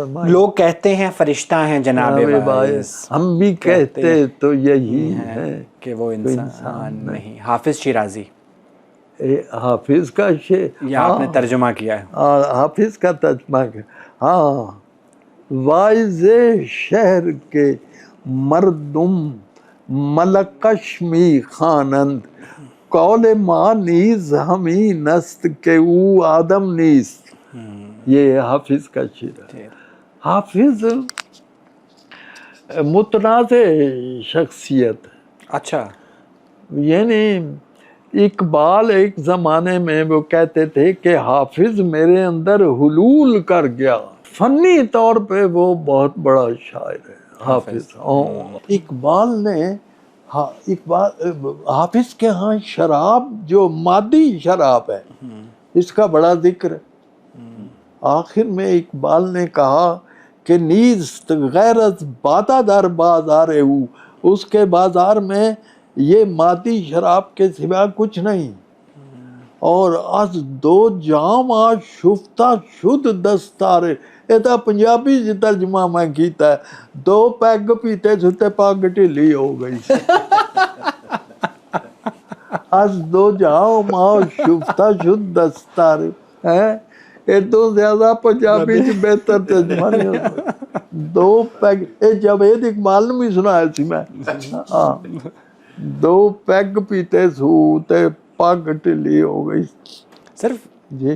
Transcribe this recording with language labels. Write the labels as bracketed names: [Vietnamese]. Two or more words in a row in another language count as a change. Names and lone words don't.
[Urdu] لوگ کہتے ہیں فرشتہ ہیں جناب باعث، ہم بھی کہتے تو یہی ہے کہ وہ انسان نہیں۔ حافظ شیرازی، حافظ کا شعر یہ آپ نے ترجمہ کیا ہے؟ حافظ کا ترجمہ کیا، ہاں۔ [Persian] واعظ شہر کے مردم ملکش می خوانند، قول ما نیز ہمی نست کہ او آدم نیست۔ [Urdu] یہ حافظ کا شعر ہے۔ حافظ متنازع شخصیت ہے۔ اچھا، یعنی اقبال ایک زمانے میں وہ کہتے تھے کہ حافظ میرے اندر حلول کر گیا، فنی طور پہ وہ بہت بڑا شاعر ہے حافظ۔ اقبال نے حافظ کے ہاں شراب جو مادی شراب ہے اس کا بڑا ذکر ہے۔ آخر میں اقبال نے کہا کہ [Persian] نیست غیرت بادہ در بازار او، [Urdu] اس کے بازار میں یہ مادی شراب کے سوا کچھ نہیں، اور [Persian] از دو جام آشفتہ شد دستارے، [Punjabi] یہ پنجابی سے ترجمہ میں کیتا ہے، دو پیگ پیتے ستے پاگ ڈھیلی ہو گئی سی۔ [Persian] از دو جام آشفتہ شد دستارے، [Urdu] یہ تو زیادہ پنجابی سے بہتر ترجمہ نہیں ہوتا۔ [Punjabi] دو پیگ، جاوید اقبال نے بھی سنایا سی میں، دو پیگ پیتے سو تے پگ ٹھلی ہو گئی۔ [Urdu] صرف جی،